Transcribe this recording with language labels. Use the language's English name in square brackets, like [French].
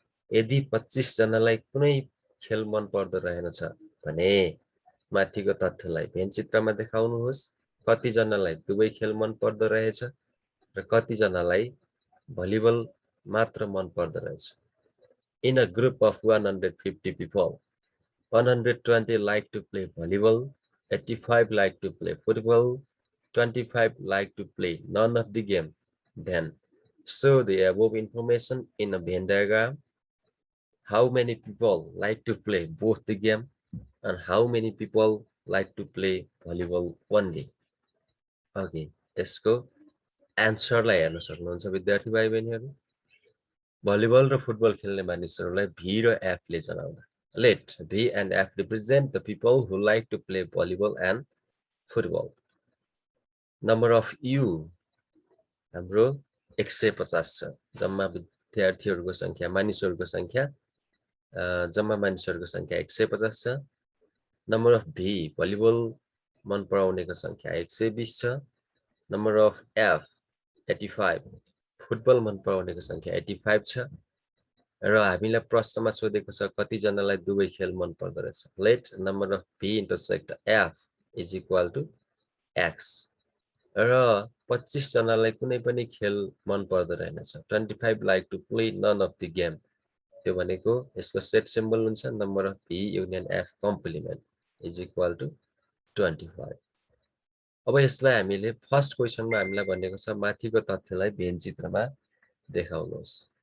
[Nepali] यदि 25 जनालाई कुनै खेल मन पर्दो रहेनछ भने माथिको तथ्यलाई भेन चित्रमा देखाउनुहोस्। कति जनालाई दुवै खेल मन पर्दो रहेछ र कति जनालाई भलिबल मात्र मन पर्दो रहेछ। [English] In a group of 150 people, 120 like to play volleyball, 85 like to play football, 25 like to play none of the game. Then show the above information in a Venn diagram. How many people like to play both the game and how many people like to play volleyball only? [Nepali] Okay, यसको एन्सरलाई हेर्न सक्नुहुन्छ विद्यार्थी भाइ बहिनीहरु। Volleyball र football खेल्ने मानिसहरुलाई भी र F ले जनाउँदा [English] let V and F represent the people who like to play volleyball and football. [Nepali] Number of U हाम्रो 150 छ। जम्मा विद्यार्थीहरुको संख्या मानिसहरुको संख्या जम्मा मानिसहरुको संख्या 150 छ। नम्बर अफ भी भलिबल मन पराउनेको संख्या 120 छ। नम्बर अफ एफ 85 फुटबल मन पराउनेको संख्या 85 छ। र हामीलाई प्रश्नमा सोधेको छ कति जनालाई दुवै खेल मन पर्दो रहेछ। [English] Let number of V intersect F is equal to X. [Nepali] र 25 जनालाई कुनै पनि खेल मन पर्दो रहेनछ। [English] 25 like to play none of the game. [Nepali] त्यो भनेको यसको सेट सिम्बल हुन्छ [English] Number of V union F complement is equal to 25। [Nepali] अब यसलाई हामीले फर्स्ट क्वेशनमा हामीलाई भनेको छ माथिको तथ्यलाई भेन चित्रमा देखाउनुहोस्।